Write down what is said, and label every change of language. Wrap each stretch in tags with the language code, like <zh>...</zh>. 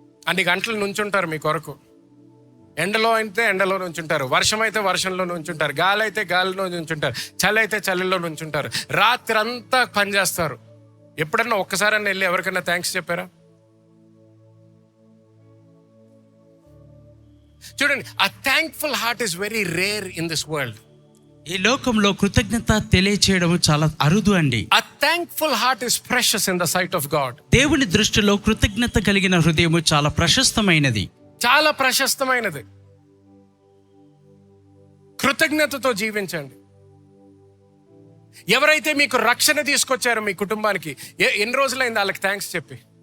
<te>అన్ని గంటలు నుంచుంటారు మీ కొరకు. ఎండలో అయితే ఎండలో నుంచుంటారు, వర్షం అయితే వర్షంలో నుంచుంటారు, గాలి అయితే గాలిలో నుంచుంటారు, చలి అయితే చలిలో నుంచుంటారు, రాత్రి అంతా పనిచేస్తారు. ఎప్పుడన్నా ఒక్కసారన్నా వెళ్ళి ఎవరికైనా థ్యాంక్స్ చెప్పారా? చూడండి, ఆ</te> <en>Thankful heart is very rare in this world.</en> <te>ఈ లోకంలో కృతజ్ఞత తెలియచేయడం చాలా అరుదు అండి.</te> <en>A thankful heart is precious in the sight of God.</en> <te>దేవుని దృష్టిలో కృతజ్ఞత కలిగిన హృదయం చాలా ప్రశస్తమైనది, చాలా ప్రశస్తమైనది. కృతజ్ఞతతో జీవించండి. ఎవరైతే మీకు రక్షణ తీసుకొచ్చారో మీ కుటుంబానికి ఎన్ని రోజులైంది వాళ్ళకి థ్యాంక్స్ చెప్పి?</te>